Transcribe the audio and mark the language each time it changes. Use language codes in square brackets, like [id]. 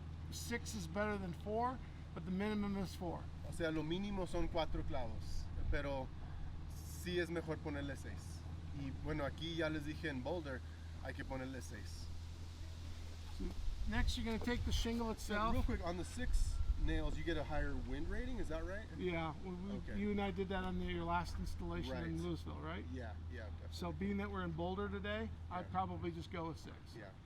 [en] 6 is better than 4, but the minimum is 4. [es] O sea, lo mínimo son 4 clavos, pero sí es mejor ponerle 6. Y bueno, aquí ya les dije en Boulder, hay que ponerle 6. [en] So next, you're going to take the shingle itself. So real quick, on the 6 nails, you get a higher wind rating, is that right? Yeah, Okay. You and I did that on your last installation Right. in Louisville, right? Yeah, definitely. So being that we're in Boulder today, I'd probably just go with 6. Yeah.